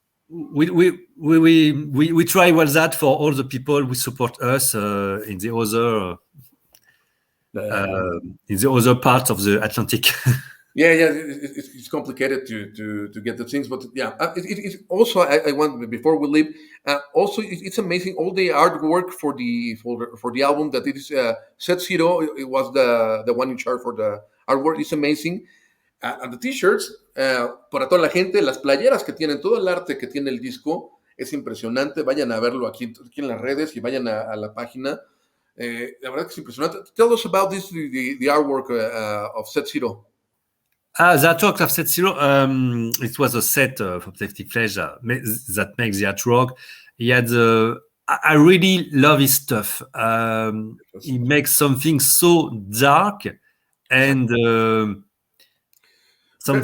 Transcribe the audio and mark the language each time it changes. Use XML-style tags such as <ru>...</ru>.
<en>We try well that for all the people who support us in the other parts of the Atlantic. Yeah, it's complicated to get the things, but yeah, it's also I want, before we leave, also it's amazing all the artwork for the album that it is Set Zero. It was the one in charge for the artwork. It's amazing. And the t-shirts,</en> <es>para toda la gente, las playeras que tienen, todo el arte que tiene el disco es impresionante. Vayan a verlo aquí en las redes y vayan a la página. La verdad que es impresionante.</es> <en>Tell us about this, the artwork of Set Zero. The artwork of Set Zero, it was a set of Plastic Flesh that makes the artwork. He had I really love his stuff. He makes something so dark and something</en>